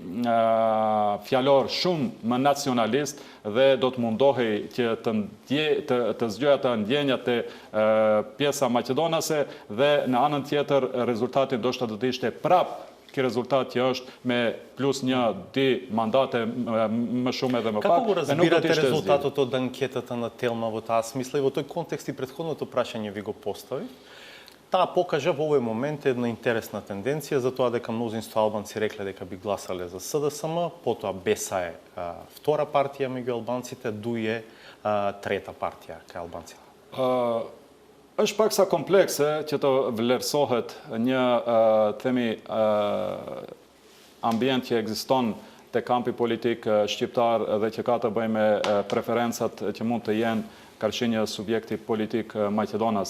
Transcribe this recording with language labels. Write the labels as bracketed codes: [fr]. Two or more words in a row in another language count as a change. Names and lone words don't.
[sq] fjalor shumë më nacionalist dhe do të mundohej që të zgjoja të ndjenjat e pjesa maqedonase dhe në anën tjetër rezultati ndoshta do të ishte prap ky rezultat që është me plus 1-2 mandate më shumë edhe më pak. [mk] Како го разбирате резултатот од анкетата на Телмавот? [bg] Аз мисля [mk] и во тој контекст и претходното прашање ви го постави. Таа покажа во овој момент една интересна тенденција за тоа дека мнозинство албанци рекле дека би гласале за СДСМ, потоа Беса е втора партија меѓу албанците, ДУИ е трета партија кај албанците. [sq] Është pak sa komplekse që të vlerësohet një themi ambient që ekziston te kampi politik shqiptar dhe që ka të bëjë me preferencat që mund të jenë karshi një subjekti politik Maqedonas.